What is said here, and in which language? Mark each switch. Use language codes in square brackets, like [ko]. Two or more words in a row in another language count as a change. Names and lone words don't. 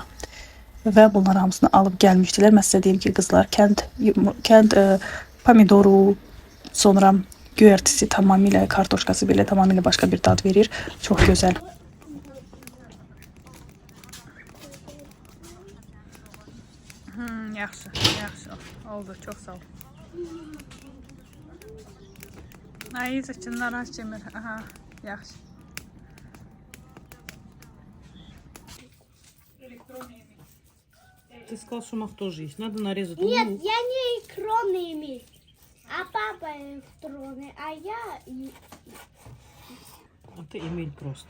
[az] Və bunları hamısını alıb gəlmişdilər. Mən sizə deyim ki, qızlar kənd pomidoru, sonra göyərtisi tamamilə, kartoşkası belə tamamilə başqa bir dad verir. Çox gözəl. Yaxşı. Oldu, çox sağ ol. Ay, saçınlar aç Cemil. Aha, yaxşı. [ru] Ты сказал, что мах тоже есть. Надо нарезать. Нет, я не электронный, а папа электронный, а я... А ты Эмиль просто.